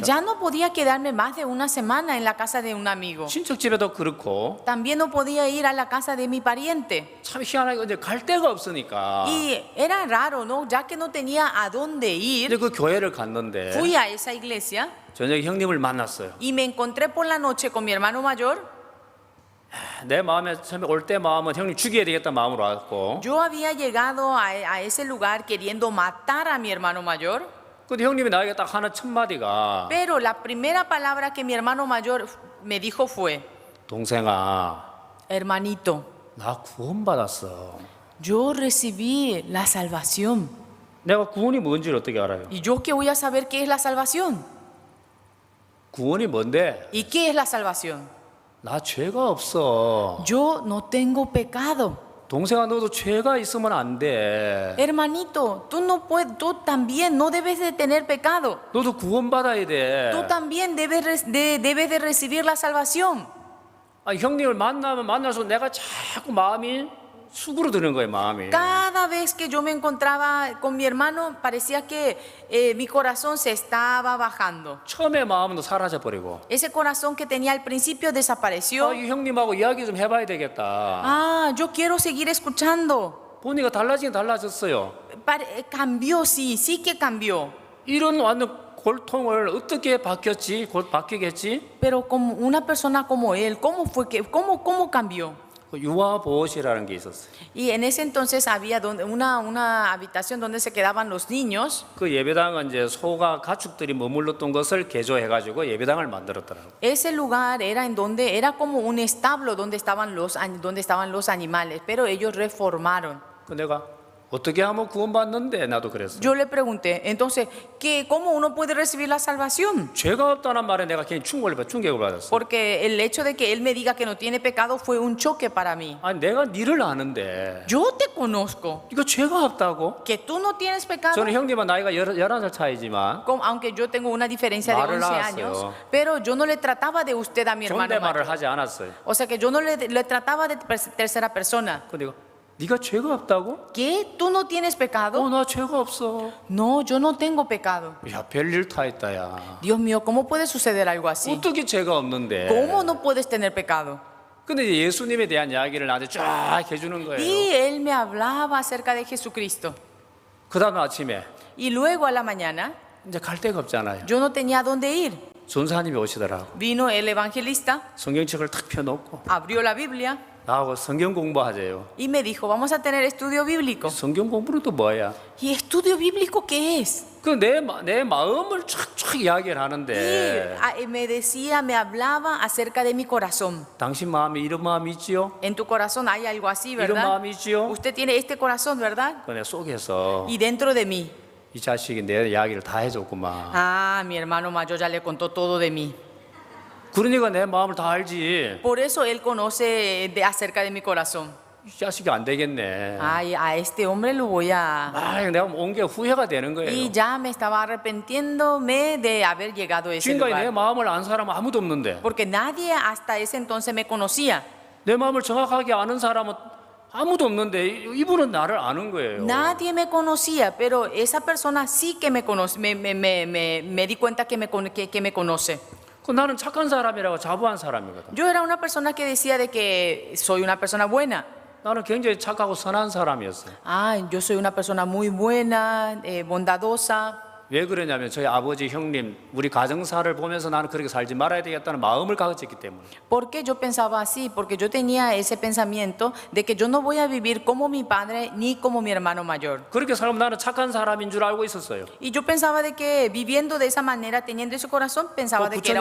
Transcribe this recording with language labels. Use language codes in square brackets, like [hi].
[es] ya no podía quedarme más de una semana en la casa de un amigo. [ko] 친척 집에도 그렇고 [es] También no podía ir a la casa de mi pariente. [ko] 참 희한하게 이제 갈 데가 없으니까 [es] Y era raro, ¿no? Ya que no tenía a dónde [ko] 이제 [es] ir, [ko] 그 교회를 갔는데 [es] fui a esa iglesia. [ko] 저녁에 형님을 만났어요. [es] y me encontré por la noche con mi hermano mayor. [ko] 내 마음에 처음에 올 때 마음은 형님 죽여야 되겠다 마음으로 왔고, [es] Yo había llegado a ese lugar queriendo matar a mi hermano mayor, [ko] 근데 형님이 나에게 딱 하는 첫 마디가 [es] pero la primera palabra que mi hermano mayor me dijo fue: [ko] 동생아, [es] hermanito, [ko] 나 구원받았어. [es] yo recibí la salvación. [ko] 내가 구원이 뭔지를 어떻게 알아요? [es] ¿Y yo qué voy a saber qué es la salvación? [ko] 구원이 뭔데? [es] ¿Y qué es la salvación? [ko] 나 죄가 없어. [es] Yo no tengo pecado. [ko] 동생아, 너도 죄가 있으면 안 돼. [es] Hermanito, tú no puedes, tú también no debes de tener pecado. [ko] 너도 구원받아야 돼. [es] Tú también debes de recibir la salvación. [ko] 아, 형님을 만나면 만날수록 내가 자꾸 마음이 수그러드는 거예요, 마음이. [es] Cada vez que yo me encontraba con mi hermano, parecía que mi corazón se estaba bajando. [ko] 처음에 마음은 사라져 버리고. [es] Ese corazón que tenía al principio desapareció. [ko] 아, 이 형님하고 이야기 좀 해봐야 되겠다. [es] Ah, yo quiero seguir escuchando. [ko] 보니까 달라지긴 달라졌어요. [es] Cambió, sí, sí que cambió. [ko] 이런 완전 골통을 어떻게 곧 바뀌겠지? [es] Pero como una persona como él, ¿cómo cambió? [ko] 유아 보호실이라는 게 있었어요. [es] Y en ese entonces había una habitación donde se quedaban los niños. [ko] 그 예배당은 이제 소가 가축들이 머물렀던 것을 개조해가지고 예배당을 만들었더라고요. [es] Ese lugar era en donde era como un establo donde estaban los animales, pero ellos reformaron. [ko] 그 내가 어떻게 하면 구원받는데 나도 그랬어. [es] Yo le pregunté, entonces, ¿cómo uno puede recibir la salvación? [ko] 죄가 없다는 말에 내가 괜히 충격을 받았어. [es] Porque el hecho de que él me diga que no tiene pecado fue un choque para mí. [ko] 아니 내가 니를 아는데 [es] Yo te conozco, [ko] 이거 죄가 없다고? [es] que tú no tienes pecado. [ko] 저는 형님과 나이가 11살 차이지만 [es] Aunque yo tengo una diferencia de [ko] 말을 낳았어요. [es] años, pero yo no le trataba de usted a mi hermano [ko] 존댓말을 [es] mayor. [ko] 하지 않았어요. [es] O sea que yo no le trataba de tercera persona. [ko] 근데 이거 네가 죄가 없다고? [es] ¿Qué? ¿Tú no tienes pecado? [ko] 나 죄가 없어. [es] No, yo no tengo pecado. [ko] 야, 별일 다 했다 야. [es] Dios mío, ¿cómo puede suceder algo así? [ko] 어떻게 죄가 없는데? [es] ¿Cómo no puedes tener pecado? [ko] 근데 이제 예수님에 대한 이야기를 나한테 쫙 해주는 거예요. [es] Y él me hablaba acerca de Jesucristo. [ko] 그 다음 아침에 [es] Y luego a la mañana, [ko] 이제 갈 데가 없잖아요. [es] yo no tenía dónde ir. [ko] 전사님이 오시더라고. [es] Vino el evangelista, [ko] 성경책을 탁 펴놓고 [es] abrió la Biblia [ko] 나하고 성경 공부하재요. [es] y me dijo, vamos a tener estudio bíblico. [ko] 성경 공부는 또 뭐야? [es] ¿Y estudio bíblico qué es? [ko] 그 내 마음을 쫙쫙 이야기를 [es] Y [ko] 하는데 [es] me decía, me hablaba acerca de mi corazón. [ko] 당신 마음에 이런 마음이 있지요? [es] En tu corazón hay algo así, [ko] 이런 [es] ¿verdad? [ko] 마음이 있지요? [es] Usted tiene este corazón, ¿verdad? [ko] 그 내 속에서 [es] Y dentro de mí. [ko] 이 자식이 내 이야기를 다 해줬구만. [es] Ah, mi hermano mayor ya le contó todo de mí. [ko] 그러니까 내 마음을 다 알지. [es] Por eso él conoce acerca de mi corazón. [ko] 이 자식이 안 되겠네. [es] Ay, a este hombre lo voy a... [ko] 내가 온 게 후회가 되는 [es] Y [ko] 거예요. [es] ya me estaba arrepintiéndome de haber llegado a ese [ko] 지금까지 내 [es] lugar. [ko] 마음을 안 사람은 아무도 없는데 [es] Porque nadie hasta ese entonces me conocía. [ko] 내 마음을 정확하게 아는 사람은 아무도 없는데 이분은 나를 아는 거예요. [es] Nadie me conocía, pero esa persona sí que me conoce. Me di cuenta que me conoce. [ko] 그 나는 착한 사람이라고 자부한 사람이거든. [es] Yo era una persona que decía de que soy una persona buena. [ko] 나는 굉장히 착하고 선한 사람이었어요. [es] Ah, yo soy una persona muy buena, bondadosa. [ko] 왜 그러냐면 저희 아버지 형님 우리 가정사를 보면서 나는 그렇게 살지 말아야 되겠다는 마음을 가졌기 때문에. [es] ¿Por qué yo pensaba así? Porque yo tenía ese pensamiento de que yo no voy a vivir como mi padre ni como mi hermano mayor. [ko] 그렇게 살면 나는 착한 사람인 줄 알고 있었어요. [es] Y yo pensaba de que viviendo de esa manera, teniendo ese corazón, pensaba de que era